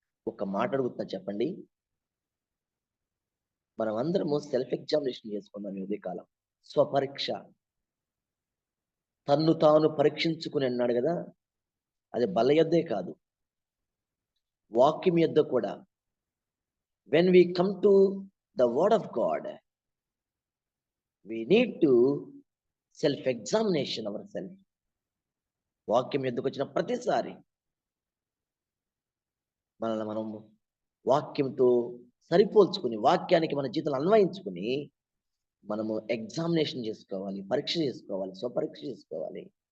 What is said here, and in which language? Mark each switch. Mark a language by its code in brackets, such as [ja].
[te] ఒక మాట అడుగుతున్నా, చెప్పండి. మనం అందరము సెల్ఫ్ ఎగ్జామినేషన్ చేసుకుందాం ఈ ఉదయకాలం. స్వపరీక్ష, తన్ను తాను పరీక్షించుకుని అన్నాడు కదా, అది బల్ల యొద్దే కాదు, వాక్యం యొద్ద కూడా. [en] When we come to the word of God, we need to self examination ourselves. [te] వాక్యం యొద్దకు వచ్చిన ప్రతిసారి మనల్ని మనం వాక్యంతో సరిపోల్చుకుని, వాక్యానికి మన జీవితంలో అన్వయించుకుని మనము ఎగ్జామినేషన్ చేసుకోవాలి, పరీక్ష చేసుకోవాలి, స్వపరీక్ష చేసుకోవాలి.